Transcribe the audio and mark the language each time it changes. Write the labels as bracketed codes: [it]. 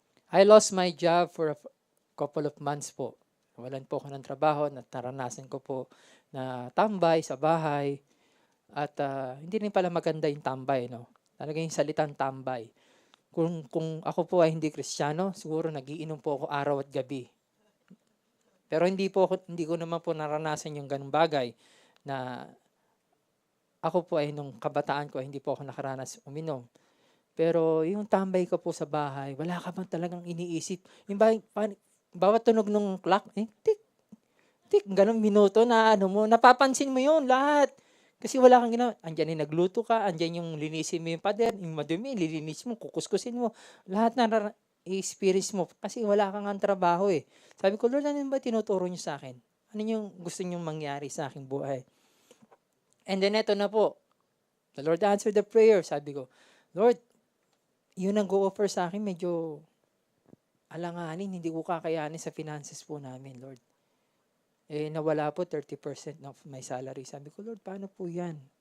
[en] I lost my job for a couple of months po. [tl] Nawalan po ako ng trabaho, naranasan ko po na tambay sa bahay. At hindi rin pala maganda yung tambay, no? Talaga yung salitang tambay. Kung ako po ay hindi Kristiyano, siguro nagiinom po ako araw at gabi. Pero hindi ko naman po naranasan yung ganung bagay na ako po ay nung kabataan ko ay hindi po ako nakaranas uminom. Pero yung tambay ko po sa bahay, wala ka bang talagang iniisip? Yung bawat tunog ng clock, tik, tik, ganun minuto na napapansin mo yun lahat. Kasi wala kang ginawa. Andyan yung nagluto ka, andyan yung linisin mo yung pader, yung madumi, lilinis mo, kukuskusin mo. Lahat na i-experience mo kasi wala kang ang trabaho eh. Sabi ko, Lord, ano ba tinuturo niyo sa akin? Ano yung gusto niyong mangyari sa aking buhay? And then eto na po. [en] The Lord answered the prayer. [tl] Sabi ko, Lord, yun ang go-offer sa akin, medyo alanganin, hindi ko kakayanin sa finances po namin, Lord. Nawala po 30% [en] of my salary. [tl] Sabi ko, Lord, paano po yan?